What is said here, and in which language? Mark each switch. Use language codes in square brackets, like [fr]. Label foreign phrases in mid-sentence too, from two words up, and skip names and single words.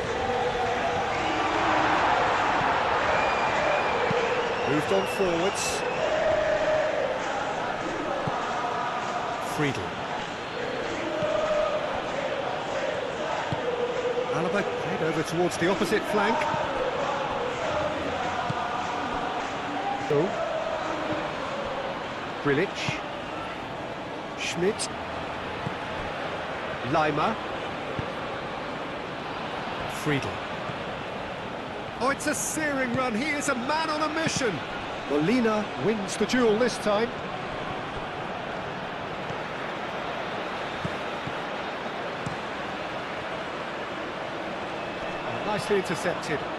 [en] Moved on forwards. Friedel. Alaba played over towards the opposite flank. So, Grilic. Schmidt. Lima. Friedel. Oh, it's a searing run. He is a man on a mission. Molina wins the duel this time. Oh, nicely intercepted.